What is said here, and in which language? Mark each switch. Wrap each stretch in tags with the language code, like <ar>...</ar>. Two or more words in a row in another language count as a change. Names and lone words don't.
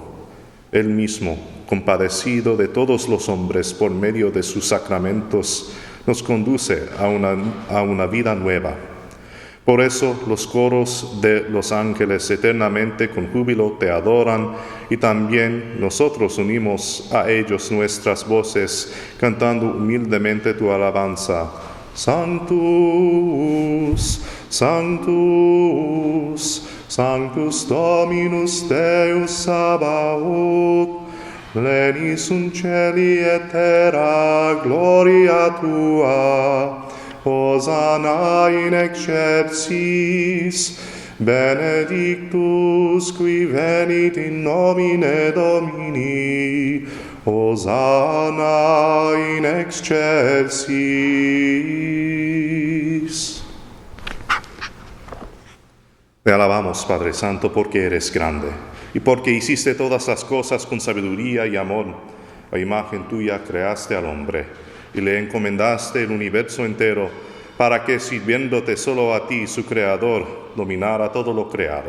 <es>Él mismo, compadecido de todos los hombres por medio de sus sacramentos, nos conduce a una vida nueva. Por eso los coros de los ángeles eternamente con júbilo te adoran, y también nosotros unimos a ellos nuestras voces, cantando humildemente tu alabanza.</es> <la>Sanctus, Sanctus, Sanctus Dominus Deus Sabaoth, plenis sunt celi et terra gloria tua. Hosanna in excelsis, benedictus qui venit in nomine Domini, Hosanna in excelsis.</la> <es>Te alabamos, Padre Santo, porque eres grande, y porque hiciste todas las cosas con sabiduría y amor. A imagen tuya creaste al hombre, y le encomendaste el universo entero, para que, sirviéndote solo a ti, su Creador, dominara todo lo creado.</es>